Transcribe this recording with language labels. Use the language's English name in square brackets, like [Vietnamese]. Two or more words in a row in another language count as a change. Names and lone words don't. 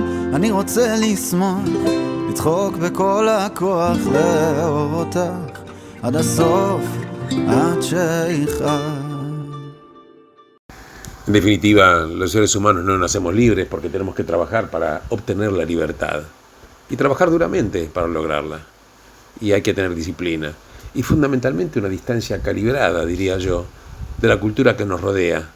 [Hebrew] אני רוצה לשמוח, לצחוק בכל הכוח, לאהוב אותך עד הסוף, עד שיכאב. [Spanish] En definitiva, los seres humanos no nacemos libres porque tenemos que trabajar para obtener la libertad y trabajar duramente para lograrla. Y hay que tener disciplina. Y fundamentalmente una distancia calibrada, diría yo, de la cultura que nos rodea.